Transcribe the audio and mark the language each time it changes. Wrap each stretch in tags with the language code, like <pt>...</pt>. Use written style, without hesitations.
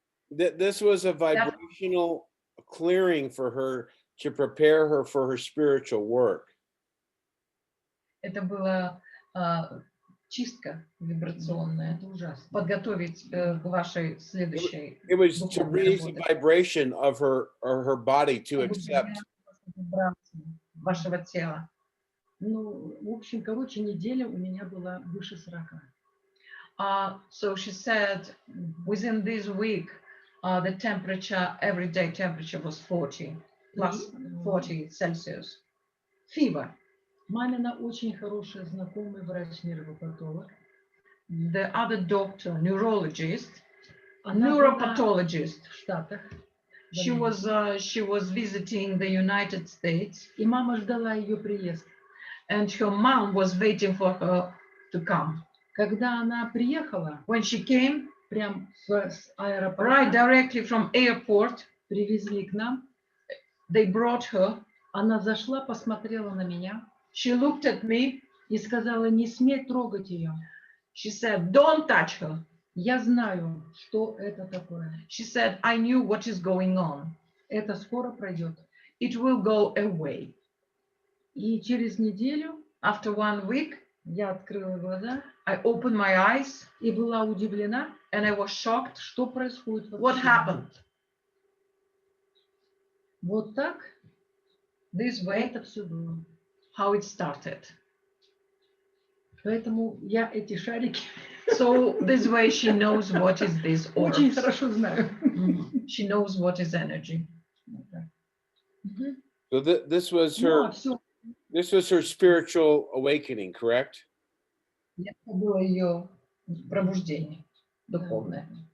<en>This was a vibrational clearing for her to prepare her for her spiritual work.</en> <ru>Это была чистка вибрационная. Это ужасно. Подготовить к вашей следующей.</ru> <en>It was to raise the vibration of her body to accept.</en> <ru>Вашего тела. Ну, в общем, короче, неделя у меня была выше 40.</ru> <en>So she said, within this week, the temperature, everyday temperature was 40, plus 40 Celsius. Fever.</en> <ru>Мамина очень хорошая знакомая врач-нейропатолог.</ru> <en>the other doctor, neurologist,</en> <ru>Она была</ru> <en>neuropathologist.</en> <ru>в Штатах. в</ru> <en>She</en> <ru>Америке.</ru> <en>was visiting the United States,</en> <ru>И мама ждала ее приезд.</ru> <en>and her mom was waiting for her to come.</en> <ru>Когда она приехала,</ru> <en>When she came,</en> <ru>прям с аэропорта,</ru> <en>right directly from airport,</en> <ru>привезли к нам,</ru> <en>they brought her.</en> <ru>она зашла, посмотрела на меня</ru> <en>She looked at me.</en> <ru>и сказала: не смей трогать ее.</ru> <en>She said, "Don't touch her."</en> <ru>Я знаю, что это такое.</ru> <en>She said, "I knew what is going on.</en> <ru>Это скоро пройдет.</ru> <en>It will go away."</en> <ru>И через неделю</ru> <en>After 1 week,</en> <ru>я открыла глаза</ru> <en>I opened my eyes</en> <ru>и была удивлена,</ru> <en>and I was shocked.</en> <ru>что происходит</ru> <en>What</en> <ru>вообще.</ru> <en>happened?</en> <ru>Вот так</ru> <en>This way,</en> <ru>это все было.</ru> <en>how it started.</en> <ru>Поэтому я эти шарики</ru> <en>So this way she knows what is this</en> <ru>очень</ru> <en>orbs.</en> <ru>хорошо знаю.</ru> <en>She knows what is energy. So this was</en> <ru>Ну,</ru> <en>her,</en> <ru>все.</ru> <en>this was her spiritual awakening, correct?</en> <ru>Это было ее пробуждение духовное.</ru>